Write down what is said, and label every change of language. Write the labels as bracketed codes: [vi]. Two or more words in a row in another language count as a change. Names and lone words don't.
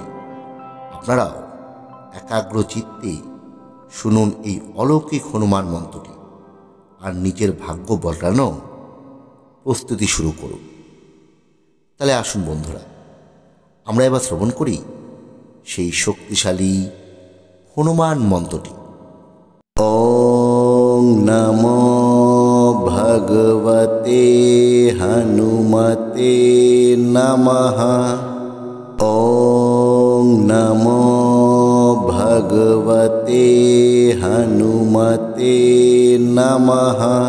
[bn] আপনারাও একাগ্র চিত্তে শুনুন এই অলৌকিক হনুমান মন্ত্রটি আর নিজের ভাগ্য বদলানো প্রস্তুতি শুরু করুন। তাহলে আসুন বন্ধুরা, আমরা এবার শ্রবণ করি সেই শক্তিশালী হনুমান মন্ত্রটি। [sa] ওং নমো ভগবতে হনুমতে নমঃ। ওং নমো ভগবতে হনুমতে নমঃ।